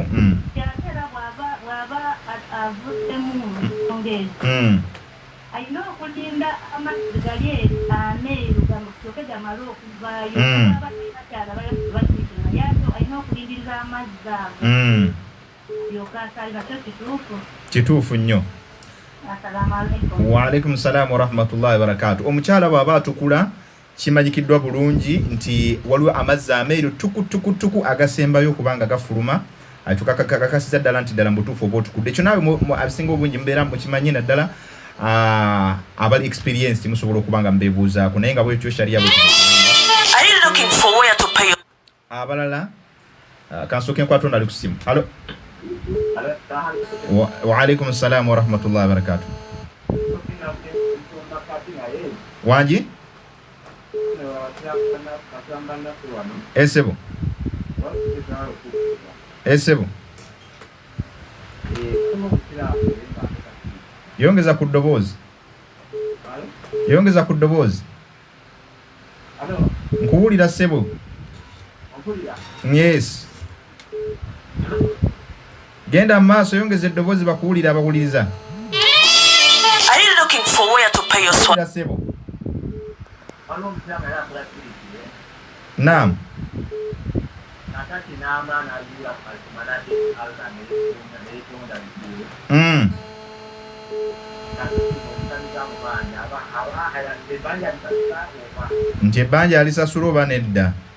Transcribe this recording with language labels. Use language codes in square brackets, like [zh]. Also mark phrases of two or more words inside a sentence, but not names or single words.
[lg] Ate era bw'aba avuddemu ensonga ezo alina okulinda amazzi gali ameeru gamusoke gamale okuvaayo. Abakyala bakiikira naye ate alina okulindiriza amazzi ago yoka asali. Nakyo kituufu nnyo. [ar] السلام عليكم. وعليكم السلام ورحمة الله وبركاته. [lg] Omukyala bw'aba atukula kimanyikiddwa bulungi nti waliwo amazzi ameeru tuku agasembayo okubanga gafuluma tukakakasiza ddala nti ddala mubutuufu oba otukudde. Ekyo naawe abisinga obungi mubeera mukimanyi naddala abali experienced musobola okubanga mubeebuuzaako, naye nga bwetyo sharia abalala kansooke nkwatonda ali ku simu. Halo. [ar] وعليكم السلام ورحمة الله وبركاته. [lg] Wanji? Esebo. Yongeza ku ddoboozi. Nkuwulira ssebo. Yes. Genda maaso, yongeza eddoboozi bakuwulira abawuliriza. [en] Are you looking for where to pay your [lg] swadak? Naam. Nti ebbanja alisasula oba nedda?